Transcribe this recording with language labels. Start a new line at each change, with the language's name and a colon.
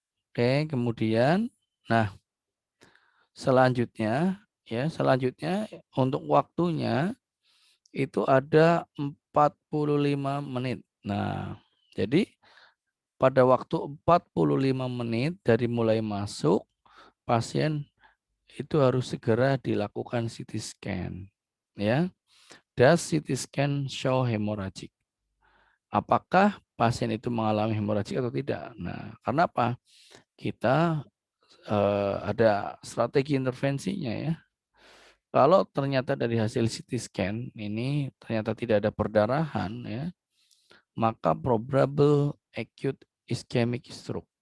Indonesian: Oke, kemudian nah selanjutnya, ya, untuk waktunya itu ada 45 menit. Nah, jadi pada waktu 45 menit dari mulai masuk, pasien itu harus segera dilakukan CT scan, ya.
English: Does CT scan show hemorrhagic?
Indonesian: Apakah pasien itu mengalami hemorrhagic atau tidak? Nah, karena apa? Kita ada strategi intervensinya ya. Kalau ternyata dari hasil CT scan ini ternyata tidak ada perdarahan ya, maka
English: probable acute ischemic stroke.